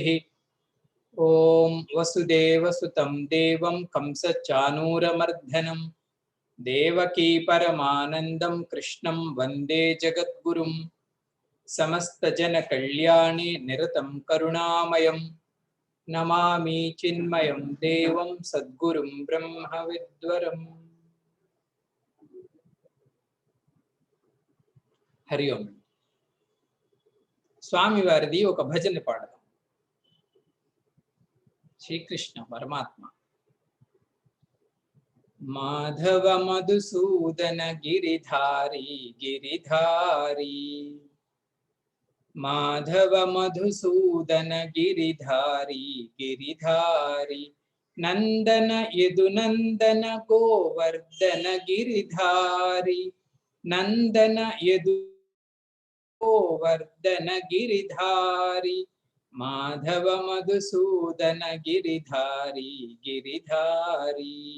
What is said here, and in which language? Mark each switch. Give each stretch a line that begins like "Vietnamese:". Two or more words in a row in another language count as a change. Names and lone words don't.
Sanskrit: ओम वसुदेवसुतं देवं कंसचानूरमर्दनं देवकी परमानन्दं कृष्णं वन्दे जगद्गुरुं समस्त जन कल्याणे निरतं करुणामयं नमामि चिन्मयं देवं सद्गुरुं ब्रह्मविद्वरम्। हरि ओम।
Telugu: స్వామి వారిది ఒక భజన పాడదాం।
Sanskrit: శ్రీకృష్ణ పరమాత్మ माधव मधुसूदन गिरिधारी गिरिधारी माधव मधुसूदन गिरिधारी गिरिधारी नंदन यदुनंदन गोवर्धन गिरिधारी नंदन यदु गोवर्धन गिरिधारी माधव मधुसूदन गिरिधारी गिरिधारी